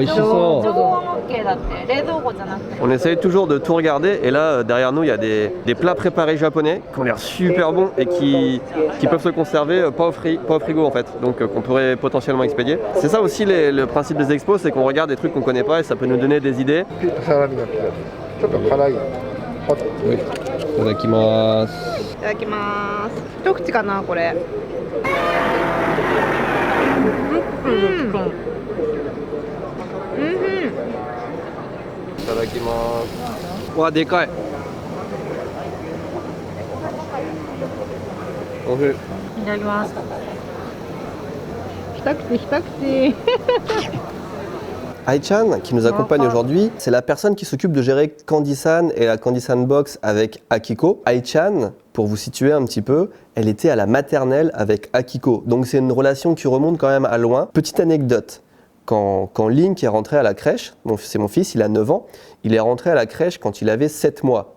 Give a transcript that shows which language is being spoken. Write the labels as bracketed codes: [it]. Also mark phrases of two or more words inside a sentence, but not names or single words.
[fr] On essaye toujours de tout regarder et là derrière nous il y a des plats préparés japonais qui ont l'air super bons et qui peuvent se conserver pas au frigo en fait, donc qu'on pourrait potentiellement expédier. C'est ça aussi le principe des expos, c'est qu'on regarde des trucs qu'on connaît pas et ça peut nous donner des idées. Oui. [ja] いただきます。いただきます。一口かなこれ。いただきます。わ、でかい。おいしい。いただきます。 [fr] Ai-chan, qui nous accompagne aujourd'hui, c'est la personne qui s'occupe de gérer Candy-san et la Candy-san Box avec Akiko. Ai-chan, pour vous situer un petit peu, elle était à la maternelle avec Akiko. Donc c'est une relation qui remonte quand même à loin. Petite anecdote, quand Link est rentré à la crèche, c'est mon fils, il a 9 ans, il est rentré à la crèche quand il avait 7 mois.